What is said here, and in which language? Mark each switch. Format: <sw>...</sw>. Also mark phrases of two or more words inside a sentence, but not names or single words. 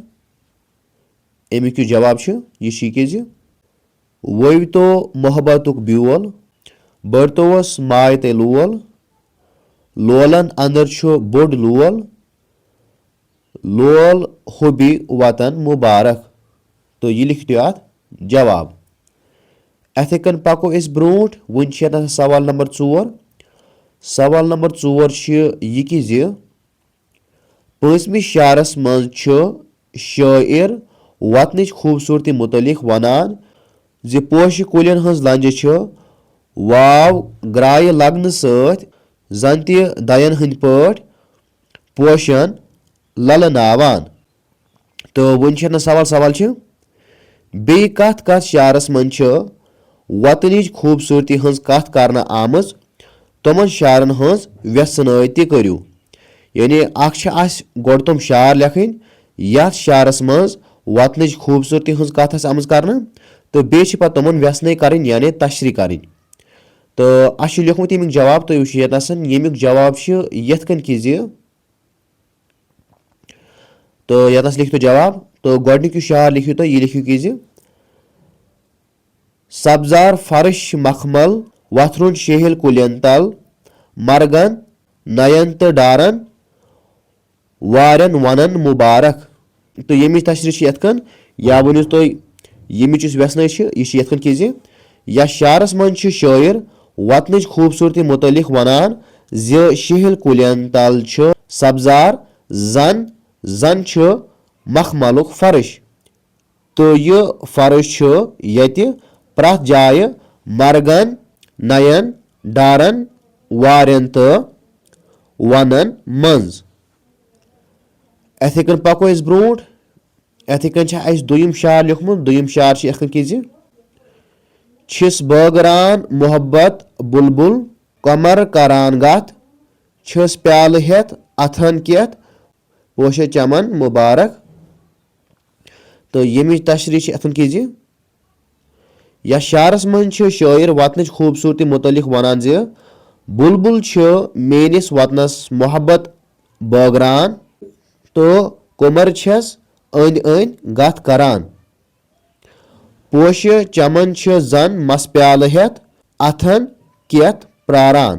<ks>अमुक जवाब यह कि वोवतो मोहब्बतुक ब्योल बरतोवस माय ते लोल, लोलन अंदर छु बोड लोल, लोल होबी वतन मुबारक। तो यह लिखित अत जवाब। अथ पको ब्रोट। वन सवाल नंबर 4। सवाल नंबर 4 यह कि पांचमी शारस मज शायर वतनिच खूबसूरती मुतलिक वनान पोश कुलिन हंज लंज वाव ग्राय लगन सत जन दयन हंद पट पोशन ललनावान। तो वन सवाल बे कथ कथ शारस मज वतनिच खूबसूरती हंज कथ करना आमज, तमन शारन हंज व्यसनाय ते करू। यानी गोड तम शार लेखन यथ शारस मज वतनिच खूबसूरती हंज कथ आमज करना, तो बे तमन व्यसनाय करें यानी तशरी करें। तो अस लिखमुत यमुक जवाब। तो वुचु यतनसन। यमुक जवाब यथ कन कि तो यतनस लिखित जवाब। तो गोडनिक शार लिखियो तो यह लिखियो कि सब्जार फर्श मखमल वथरुन शेहल कुलियन तल मरगन नयन तो डारन वारन वनन मुबारक। तो यमि तशरी यथकन, या वनिस तो यमिच व्यसन यह यथकन कि या शारस मज शायर वतनिच खूबसूरती मुतलिक वनान शेहल कुलियन तल सब्जार जन मखमलुक फर्श। तो यह फर्श ये प्रथ जाय मरगन नयन डारन वारन तो वनन मज। अथ पको ब्रोट। अथ दोयम शार लिखमुत। दोयम शार कि छिस बागरान मोहब्बत बुलबुल कमर करान गथ छस प्याल हेत अथन केत पोश चमन मुबारक। तो यमि तशरी अथन कि या शारस मज शायर वतनिच खूबसूरती मुतलिक वनान बुलबुल मेनिस वतनस मोहब्बत बागरान, तो कुमर छस अंद अंद गथ करान, पोश चमन जन मस प्याल हेत अथन केत प्रारान।</ks>